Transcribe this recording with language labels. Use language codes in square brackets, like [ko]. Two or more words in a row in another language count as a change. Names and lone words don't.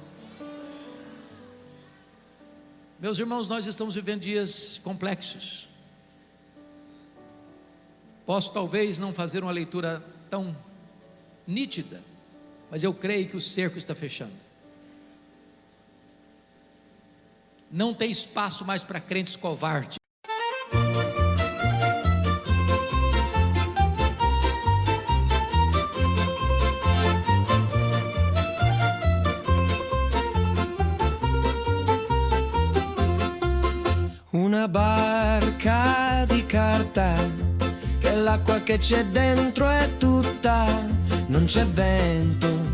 [pt] Meus irmãos, nós estamos vivendo dias complexos. Posso talvez não fazer uma leitura tão nítida, mas eu creio que o cerco está fechando. Não tem espaço mais para crentes covardes. [it] Una barca di carta, che l'acqua che c'è dentro è tutta, non c'è vento,